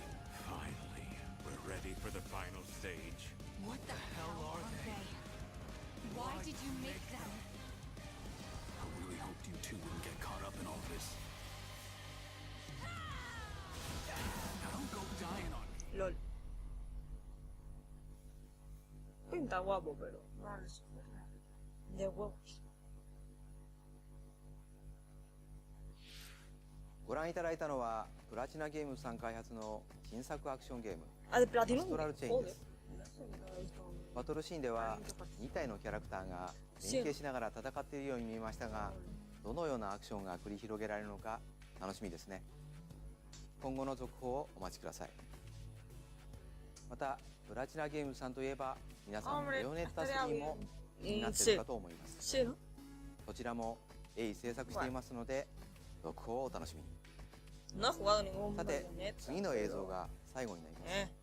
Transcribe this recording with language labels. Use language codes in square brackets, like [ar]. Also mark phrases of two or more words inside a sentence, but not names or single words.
[en] Finally, we're ready for the final stage. What the hell are they? Why did you make them? I really hoped you two wouldn't get caught up in all this. Now don't go dying on me. LOL. [es] Pinta guapo, pero... Vale, súper rápido. De huevos. [ja] ご覧いただいたのはプラチナゲームズさん開発の新作アクションゲーム [es] Ah, de platino. [ja] アストラルチェインです。 [es] Joder. [ja] バトルシーンでは2体のキャラクターが連携しながら戦っているように見えましたが、どのようなアクションが繰り広げられるのか楽しみですね。今後の続報をお待ちください。またプラチナゲームズさんといえば皆さんベヨネッタ3も気になっているかと思います。 [es] Sí, ¿no? [ja] こちらも鋭意制作していますので続報をお楽しみに。 [es] No he jugado ningún [ja] さて [es] Bayonetta, [ja] 次の映像が最後になります。 Eh.